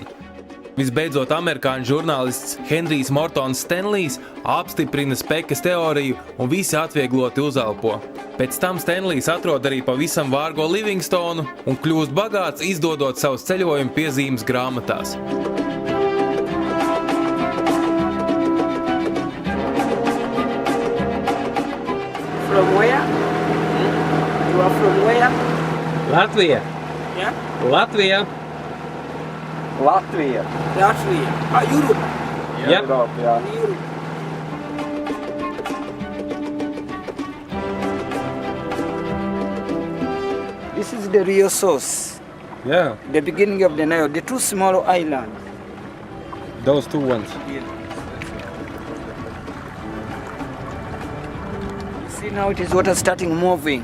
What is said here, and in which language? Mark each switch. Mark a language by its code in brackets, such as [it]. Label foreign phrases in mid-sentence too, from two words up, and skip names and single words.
[lv] Visbeidzot, amerikāņu žurnālists Henrijs Mortons Stenlijs apstiprina Spekas teoriju un visi atviegloti uzelpo. Pēc tam Stenlijs atrod arī pavisam vārgo Livingstonu un kļūst bagāts, izdodot savus ceļojumu piezīmes grāmatās. [en] From where? You are from where? Latvija. Yeah? Latvija. Latvija. Latvia. Europe. Yep. [lv] Eiropa, jā. [en] Europe. This is the real source. Yeah, The beginning of the Nile. The 2 small islands. those 2 ones. See now it is water starting moving.